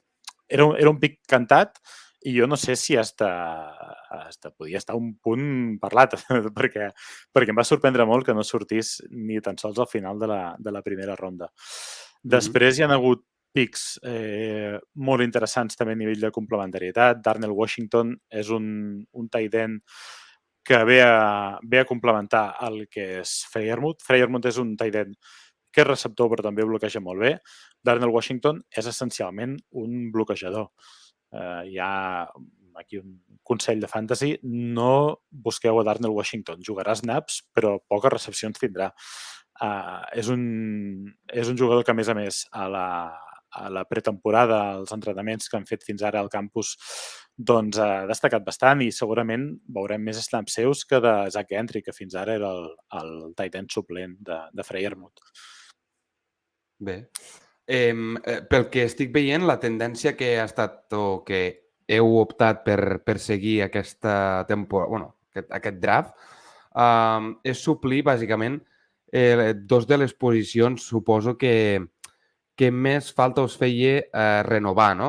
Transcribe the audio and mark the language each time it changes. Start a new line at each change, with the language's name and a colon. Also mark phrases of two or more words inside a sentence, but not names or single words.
Catalan: Era un pic cantat, i jo no sé si podia estar un punt parlat, perquè em va sorprendre molt que no sortís ni tan sols al final de la primera ronda. Després hi ha hagut pics molt interessants també a nivell de complementarietat. Darnell Washington és un
English: tight end
Catalan: que ve a complementar el que és Freiermuth. Freiermuth és un
English: tight end
Catalan: que és receptor però també bloqueja molt bé. Darnell Washington és essencialment un bloquejador. Hi ha aquí un consell de fantasy, no busqueu a Darnell Washington, jugarà snaps però poques recepcions tindrà. És un jugador que, a més, a la pretemporada, als entrenaments que han fet fins ara al campus, doncs ha destacat bastant i segurament veurem més snaps seus que de Zach Gentry, que fins ara era el
English: tight end
Catalan: suplent de Freiermuth. Bé. Pel que estic veient, la tendència que ha estat o que heu optat per seguir aquesta temporada, bueno, aquest draft, és suplir, bàsicament, dos de les posicions, suposo que més falta us feia renovar, no?